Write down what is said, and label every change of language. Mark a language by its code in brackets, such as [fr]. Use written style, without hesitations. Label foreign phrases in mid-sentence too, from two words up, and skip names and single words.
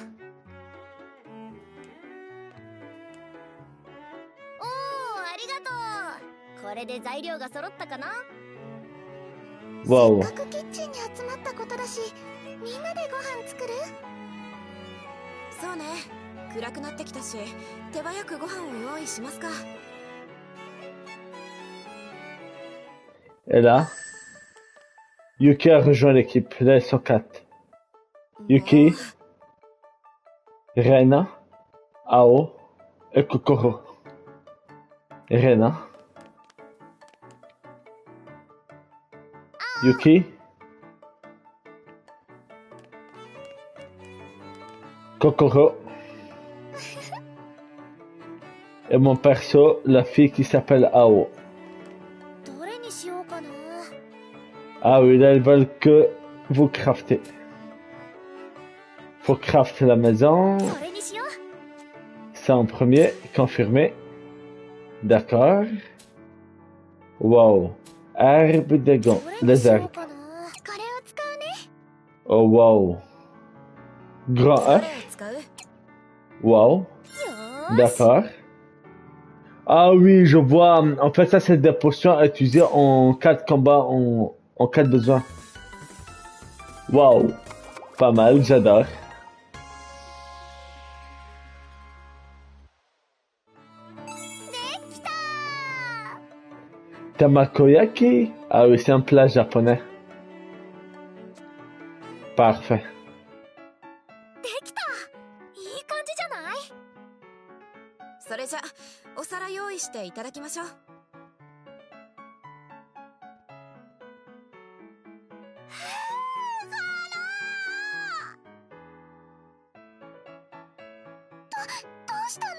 [ja] おー、ありがとう。これで材料が揃ったかな。 [fr] Waouh. [ja] せっかくキッチンに集まったことだし、みんなでご飯作る？そうね、暗くなってきたし、手早くご飯を用意しますか。 [fr] Et là, Yuki a rejoint l'équipe. Là, ils sont 4. Yuki, Rena, Ao et Kokoro. Rena, Yuki, Kokoro et mon perso, la fille qui s'appelle Ao. [ja] どれにしようかな。 [fr] Ah oui, là, ils veulent que vous craftez. Faut crafter la maison. [ja] それにしよう。 [fr] Ça en premier, confirmé. D'accord. Wow. Herbe de [ja] ど [fr] gon, [ja] れに [fr] des [ja] しよう [fr] herbes. [ja] かな。これを使うね。 [fr] Oh wow. Grand [ja] どれ [fr] œuf. [ja] を使う？ [fr] Wow. [ja] よーし。 [fr] D'accord. Ah oui, je vois. En fait, ça, c'est des potions à utiliser en cas de combat, en cas de besoin. Wow. Pas mal, j'adore. [ja] できたー。 [fr] Tamakoyaki? Ah oui, c'est un plat japonais. Parfait. [ja] できた。いい感じじゃない？それじゃお皿用意していただきましょう。どうしたの？